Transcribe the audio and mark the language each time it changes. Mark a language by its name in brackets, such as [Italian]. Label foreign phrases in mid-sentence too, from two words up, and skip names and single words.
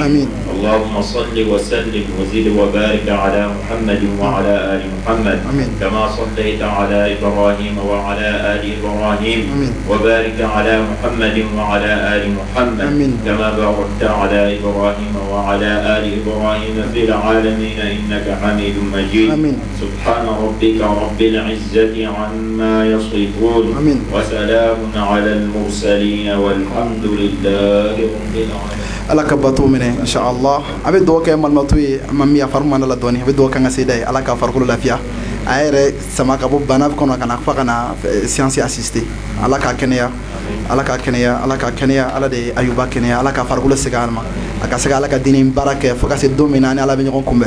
[Arabic] اللهم صل وسلم وزد وبارك على محمد وعلى آل محمد كما صليت على إبراهيم وعلى آل إبراهيم وبارك على محمد وعلى آل محمد كما باركت على إبراهيم وعلى آل إبراهيم في العالمين إنك حميد مجيد. سبحان ربك رب العزة عما يصفون وسلام على المرسلين والحمد لله رب العالمين. [Bambara] ala ka bato minɛ inshallah a bɛ dugawu kɛ malimatu ye a ma min yafaru mana la dɔɔni a bɛ dugawu kɛ an ka seda ye ala ka farikolo lafiya a yɛrɛ sama ka bɔ bana kɔnɔ ka na fa ka na [French] séance assister [Bambara] ala ka kɛnɛya ala ka kɛnɛya ala ka kɛnɛya ala de ye ayuba kɛnɛya ala ka farikolo segin a ma a ka se ka ala ka diinɛ baara kɛ fo ka se don min na ni ala bɛ ɲɔgɔn kunbɛn.